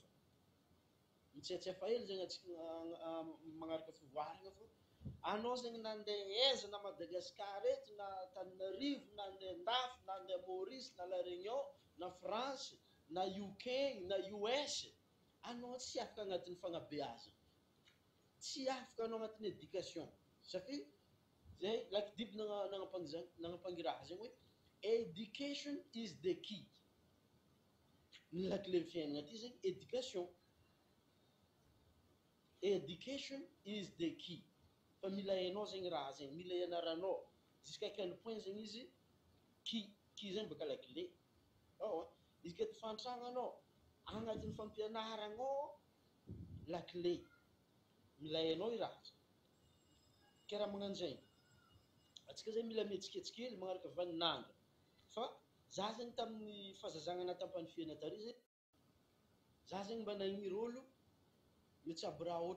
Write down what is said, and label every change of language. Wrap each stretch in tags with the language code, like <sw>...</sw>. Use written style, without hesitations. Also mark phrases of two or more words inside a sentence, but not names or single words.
<mg>Mitsetsefa hely zegny atsika magnaraka fivoarana fô anao zegny nandeha aiza na Madagasikara eto na Antananarivo na andeha andafy na andeha Maurice na La Réunion na France na UK na US, anao tsy afaka agnatin'ny fagnabeazagna. Tsy afaka anao agnatin'ny éducation. Satria zay lakidiby nagnapangy raha zegny hoe</mg> <en>education is the key.</en> <mg>Ny lakile fiainagna ty zegny éducation.</mg> <en>Education is the key.</en> <mg>Fa mila hainao zegny raha zegny, mila ianaranao</mg> <fr>jusqu'à quel point</fr> <mg>zegny izy key zegny baka lakile. Izy ka fantragnanao agnatin'ny fampianaranao lakile. mila hainao i raha ke raha magnano zay atsika zay mila mihetsiketsikely magnaraka vaninandro fa za zegny tamin'ny fahazazagna tam-panifihana tary zay za zegny mba nahigny rôlo mitsabo raha ohatry</mg>